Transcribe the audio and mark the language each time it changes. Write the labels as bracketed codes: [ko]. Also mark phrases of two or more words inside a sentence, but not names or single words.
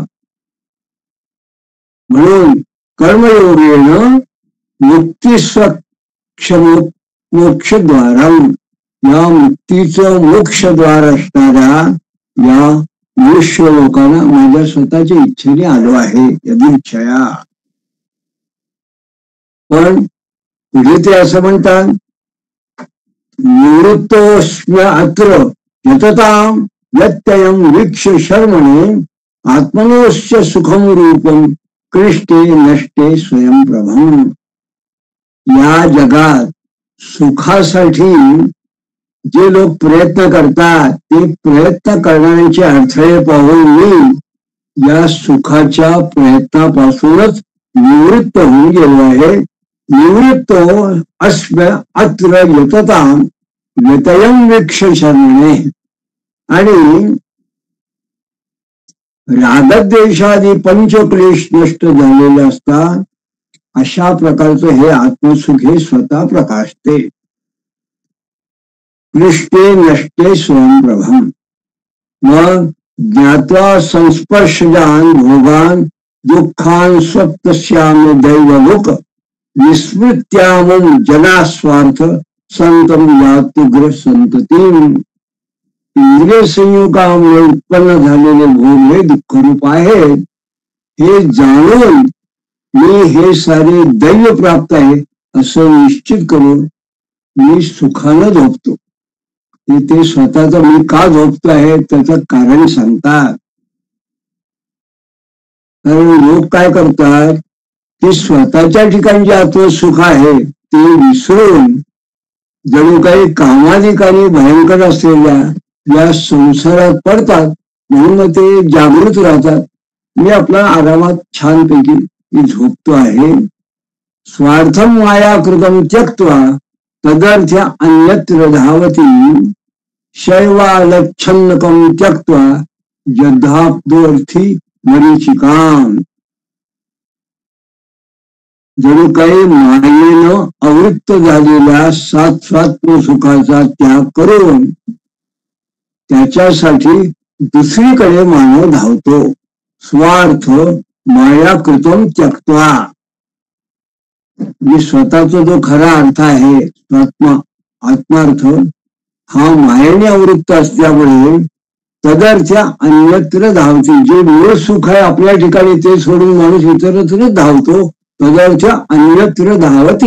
[mr] म्हणून [sa] कर्मयोगेन मुक्तिस्वक्षम मोक्षद्वार, [mr] या मुक्तीचं मोक्षद्वार असणाऱ्या या मनुष्य लोकांना माझ्या स्वतःच्या इच्छेने आलो आहे, यदिच्छया. पण पुढे ते असं म्हणतात, [sa] निवृत्तोऽस्म्य अत्र यततां व्यत्ययं वीक्ष शर्मणे आत्मनोस्य सुखम रूपम कृष्टे नष्टे स्वयंप्रभम. [mr] या जगात सुखासाठी जे लोक प्रयत्न करतात ते प्रयत्न करणाऱ्यांचे अडथळे पाहून मी या सुखाच्या प्रयत्नापासूनच निवृत्त होऊन गेलो आहे. [sa] निवृत्त अस्म्य अत्र यततां व्यत्ययं वीक्ष शर्मणे. [mr] आणि रागद्वेषादी पंचक्लेश नष्ट झालेले असतात. अशा प्रकारचं हे आत्मसुख हे स्वतः प्रकाशते. [sa] कृष्टे नष्टे स्वयंप्रभम. मग ज्ञात्वा संस्पर्शजान भोगान दुःखान स्वप्नस्याम दैवलोक विस्मृत्यामं जनास्वार्थ संतम यात्युग्र संततीम. [mr] इंद्रिय संयोगामुळे उत्पन्न झालेले भोग हे दुःखरूप आहेत हे जाणून मी हे सारे दैव प्राप्त आहे असं निश्चित करून मी सुखानं झोपतो. ते स्वतःचा मी का झोपतो आहे त्याचं कारण सांगतात. कारण लोक काय करतात की स्वतःच्या ठिकाणी जे आत्मसुख आहे ते विसरून जणू काही कामाधिकारी भयंकर असलेल्या या संसारात पडतात. म्हणून ते जागृत राहतात. मी आपला आरामात छानपैकी मी झोपतो आहे. [sa] स्वार्थम माया कृतम त्यक्त्वा तदर्थ अन्यत्र धावती शैवालच्छन्नकम त्यक्त्वा यद्धाप्तोर्थी मरीचिकाम. [mr] जणू काही मायेनं अवृत्त झालेल्या सात्वात्म सुखाचा त्याग करून त्याच्यासाठी दुसरीकडे मानव धावतो. [sa] स्वार्थ माया कृतम त्यक्त्वा. [mr] मी स्वतःचा जो खरा अर्थ आहे आत्मार्थ हा मायेने अवृत्त असल्यामुळे [sa] तदर्थ अन्यत्र धावते. [mr] जे मूळ सुख आहे आपल्या ठिकाणी ते सोडून माणूस इतरत्र धावतो. [sa] तदर्थ अन्यत्र धावती.